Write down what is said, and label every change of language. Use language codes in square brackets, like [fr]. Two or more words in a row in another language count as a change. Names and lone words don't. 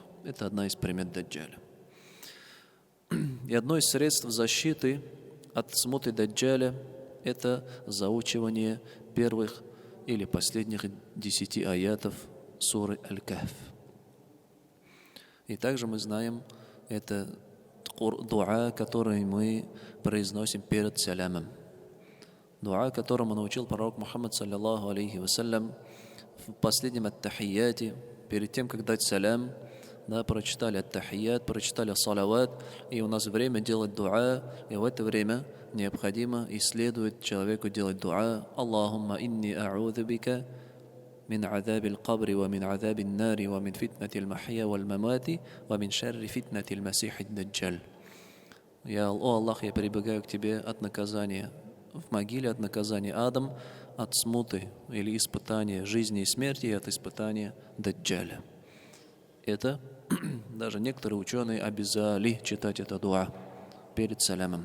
[ru] Это одна из примет Даджджаля. И одно из средств защиты от смуты Даджджаля – это заучивание первых или последних 10 аятов суры Аль-Кахф. И также мы знаем, это дуа, который мы произносим перед салямом. Дуа, которому научил пророк Мухаммад, [ar] صلى الله عليه وسلم, [ru] в последнем ат-тахияте, перед тем, как дать салям, да, прочитали ат-тахият, прочитали салават, и у нас время делать дуа, и в это время необходимо и следует человеку делать дуа. [ar] اللهم إني أعوذ بك من عذاب القبر ومن عذاب النار ومن فتنة المحيا والممات ومن شر فتنة المسيح الدجال. [ru] О Аллах, я прибегаю к Тебе от наказания в могиле, от наказания адом, от смуты или испытания жизни и смерти и от испытания Даджаля. Это даже некоторые ученые обязали читать это дуа перед салямом.